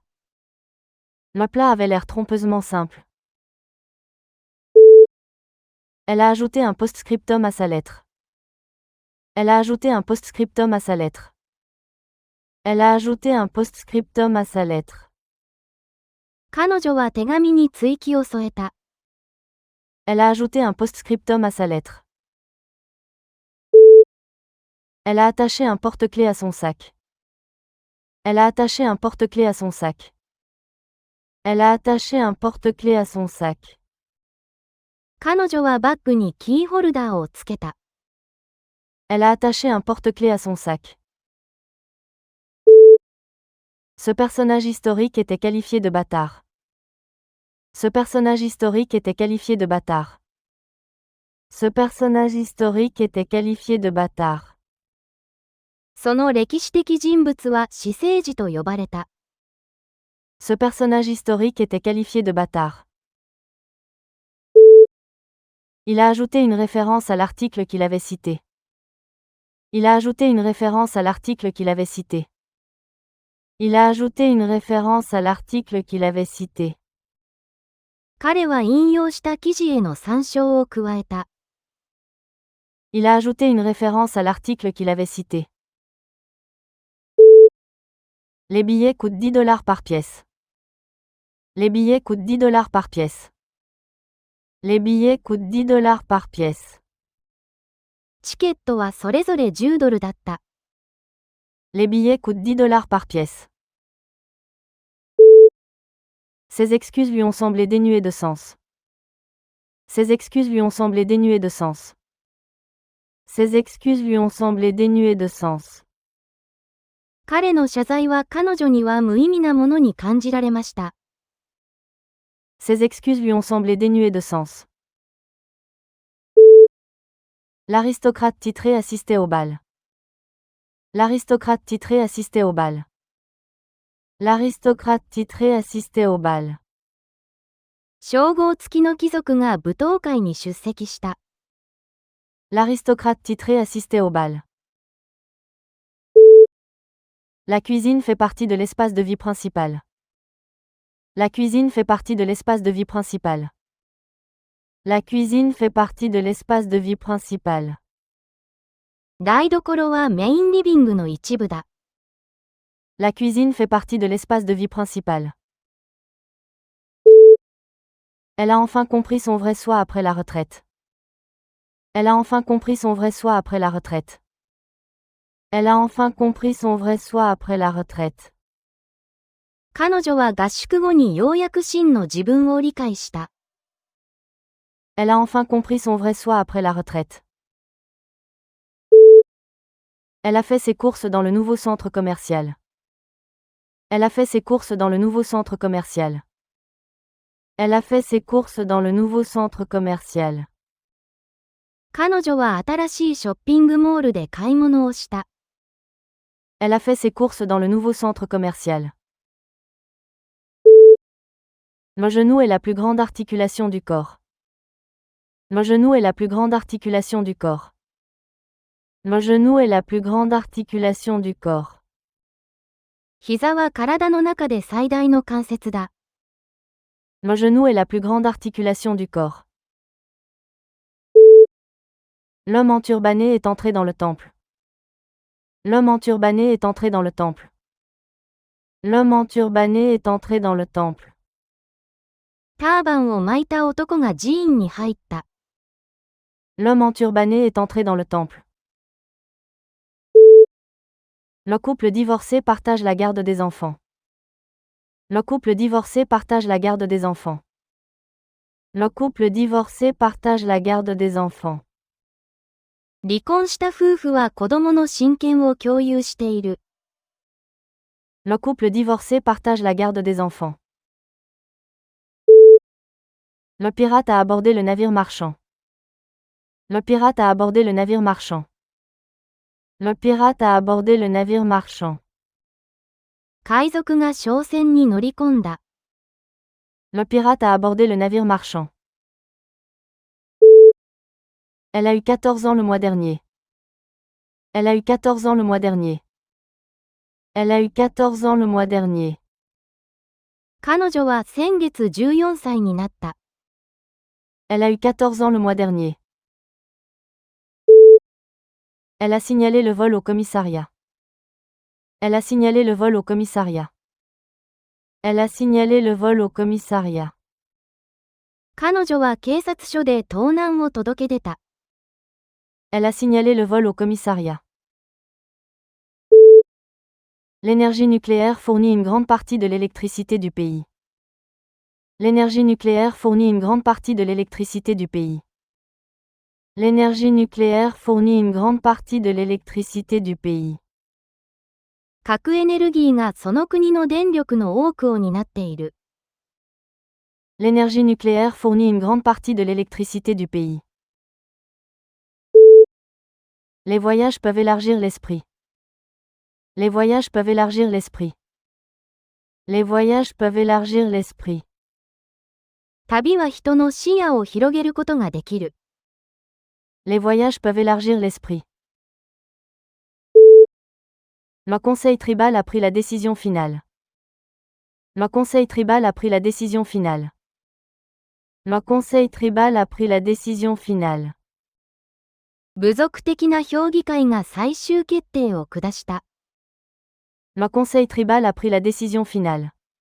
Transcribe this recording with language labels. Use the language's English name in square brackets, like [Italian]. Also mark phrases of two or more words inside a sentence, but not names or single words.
[French] Le plat avait l'air trompeusement simple. Elle a ajouté un post-scriptum à sa lettre. Elle a ajouté un post-scriptum à sa lettre. Elle a ajouté un post-scriptum à sa lettre. [Japanese] 彼女は手紙に追記を添えた。 [French] Elle a ajouté un post-scriptum à sa lettre. Elle a attaché un porte-clés à son sac. Elle a attaché un porte-clés à son sac. Elle a attaché un porte-clés à son sac. [Japanese] 彼女はバッグにキーホルダーをつけた。 [French] Elle a attaché un porte-clés à son sac. Ce personnage historique était qualifié de bâtard. Ce personnage historique était qualifié de bâtard. Ce personnage historique était qualifié de bâtard. [Japanese] その歴史的人物は私生児と呼ばれた。 [French] Ce personnage historique était qualifié de bâtard. Il a ajouté une référence à l'article qu'il avait cité. Il a ajouté une référence à l'article qu'il avait cité. Il a ajouté une référence à l'article qu'il avait cité. [Japanese] 彼は引用した記事への参照を加えた。 [French] Il a ajouté une référence à l'article qu'il avait cité. Les billets coûtent $10 par pièce. Les billets coûtent $10 par pièce. Les billets coûtent $10 par pièce. [Japanese] チケットはそれぞれ$10だった。 [French] Les billets coûtent $10 par pièce. Ses excuses lui ont semblé dénuées de sens. Ses excuses lui ont semblé dénuées de sens. Ses excuses lui ont semblé dénuées de sens. [Japanese] 彼の謝罪は彼女には無意味なものに感じられました。 [French] Ses excuses lui ont semblé dénuées de sens. L'aristocrate titré assistait au bal. L'aristocrate titré assistait au bal. L'aristocrate titré assistait au bal. [Japanese] 称号付きの貴族が舞踏会に出席した。 [French] L'aristocrate titré assistait au bal. La cuisine fait partie de l'espace de vie principal. La cuisine fait partie de l'espace de vie principal. La cuisine fait partie de l'espace de vie principal. [Japanese] 台所はメインリビングの一部だ。 [French] La cuisine fait partie de l'espace de vie principal. Elle a enfin compris son vrai soi après la retraite. Elle a enfin compris son vrai soi après la retraite. Elle a enfin compris son vrai soi après la retraite. [Japanese] 彼女は合宿後にようやく真の自分を理解した。 [French] Elle a enfin compris son vrai soi après la retraite. Elle a fait ses courses dans le nouveau centre commercial. Elle a fait ses courses dans le nouveau centre commercial. Elle a fait ses courses dans le nouveau centre commercial. [Japanese] 彼女は新しいショッピングモールで買い物をした。 [French] Elle a fait ses courses dans le nouveau centre commercial. Le genou est la plus grande articulation du corps. Le genou est la plus grande articulation du corps. Le genou est la plus grande articulation du corps. [Japanese] 膝は体の中で最大の関節だ。 [French] Le genou est la plus grande articulation du corps. L'homme enturbané est entré dans le temple. L'homme enturbané est entré dans le temple. L'homme enturbané est entré dans le temple. [Japanese] ターバンを巻いた男が寺院に入った。 [French] L'homme enturbané est entré dans le temple. Le couple divorcé partage la garde des enfants. Le couple divorcé partage la garde des enfants. Le couple divorcé partage la garde des enfants. [Japanese] 離婚した夫婦は子供の親権を共有している。 [French] Le couple divorcé partage la garde des enfants. Le pirate a abordé le navire marchand. Le pirate a abordé le navire marchand. Le pirate a abordé le navire marchand. [Japanese] 海賊が商船に乗り込んだ。 [French] Le pirate a abordé le navire marchand. Elle a eu 14 ans le mois dernier. Elle a eu 14 ans le mois dernier. Elle a eu 14 ans le mois dernier. [Japanese] 彼女は先月14歳になった。 [French] Elle a eu 14 ans le mois dernier. Elle a signalé le vol au commissariat. Elle a signalé le vol au commissariat. Elle a signalé le vol au commissariat. [Japanese] 彼女は警察署で盗難を届け出た。 [French] Elle a signalé le vol au commissariat. L'énergie nucléaire fournit une grande partie de l'électricité du pays. L'énergie nucléaire fournit une grande partie de l'électricité du pays. L'énergie nucléaire fournit une grande partie de l'électricité du pays. [Japanese] 核エネルギーがその国の電力の多くを担っている。 [French] L'énergie nucléaire fournit une grande partie de l'électricité du pays. Les voyages peuvent élargir l'esprit. Les voyages peuvent élargir l'esprit. Les voyages peuvent élargir l'esprit. [Japanese] 旅は人の視野を広げることができる。 [French] Les voyages peuvent élargir l'esprit. Le conseil tribal a pris la décision finale. Le conseil tribal a pris la décision finale. Le conseil tribal a pris la décision finale. [Japanese] 部族的な評議会が最終決定を下した。 [French] Le conseil tribal a pris la décision finale.